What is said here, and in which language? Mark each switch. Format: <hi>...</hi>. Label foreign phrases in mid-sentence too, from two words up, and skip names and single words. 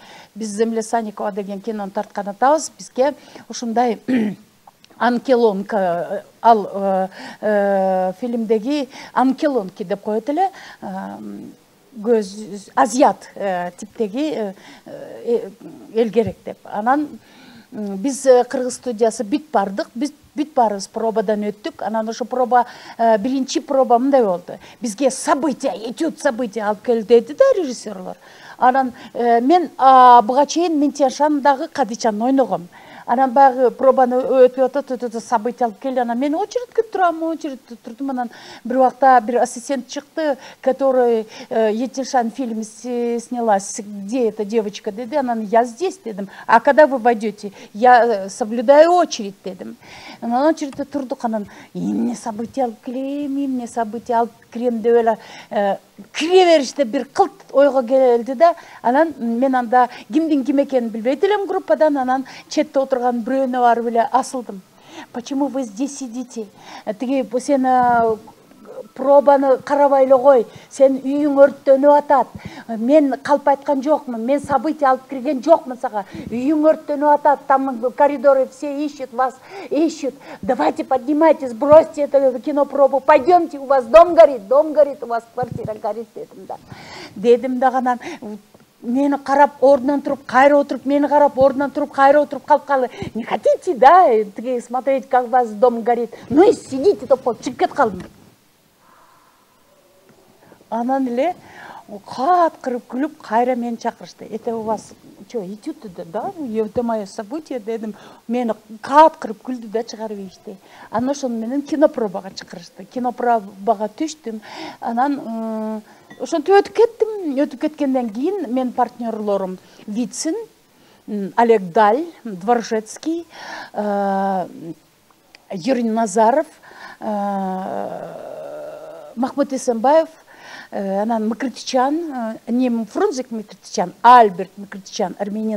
<ky>Биз Земля Санникова деген кинону тарткан атабыз, бизге ушундай анкелонка, ал фильмдеги анкелонки деп коет эле, көз азиат типтеги эл керек деп. Анан биз кыргыз студиясы бүт бардык, биз бүт барыбыз пробадан өттүк. Анан ошо проба, биринчи проба мындай болду. Бизге</ky> <ru>события, этюд события</ru> <ky>алып кел деди да режиссерлор. Анан мен буга чейин Ментияшандагы Кадычаны ойногом. Анан багы пробаны өтүп атат, события алып келди. Анан мен очередке турам, очередте турдум. Анан бир убакта бир ассистент чыкты,</ky> <ru>который Етишан фильм снялась, где эта девочка,</ru> <ky>деди.</ky> <ru>Анан я здесь, дедим. А когда вы войдете? Я соблюдаю очередь,</ru> <ky>дедим. Анан очередте турдук. Анан эмне события алып келем, эмне события алып келем деп эле кире бериште бир кылт ойго келди да. Анан мен анда кимдин ким экенин билбейт элем группадан. Анан четте отурган бирөөнө барып эле асылдым.</ky> <ru>Почему вы здесь сидите?</ru> <ky>Тиги сен пробаны карабай эле кой. Сен үйүң өрттөнүп атат. Мен калп айткан жокмун. Мен события алып кирген жокмун сага. Үйүң өрттөнүп атат.</ky> <ru>Там коридоры все ищут вас, ищут. Давайте поднимайтесь, бросьте это кинопробу. Пойдемте, у вас дом горит, у вас квартира горит,</ru> <ky>дедим да. Дедим да, анан мени карап ордунан туруп кайра отуруп, мени карап ордунан туруп кайра отуруп калып калды.</ky> <ru>Не хотите, да, смотреть, как у вас дом горит? Ну и сидите,</ru> <ky>топ чыгып кет калдым. Анан эле кааткырып күлүп кайра мени чакырышты.</ky> <ru>Это у вас что, этюд да? Это мое событие дедим.</ru> <ky>Мени кааткырып күлдү да чыгарып ийишти. Анан ошону менен кинопробага чакырышты. Кинопробага түштүм. Анан ошентип өтүп кеттим. Өтүп кеткенден кийин менин партнерлорум Вицин, Олег Даль, Дворжецкий, Юрий Назаров, Махмуд Эсенбаев, анан Микритичан, не Фрунзик Микритичан, Альберт Микритичан, армянин.</ky>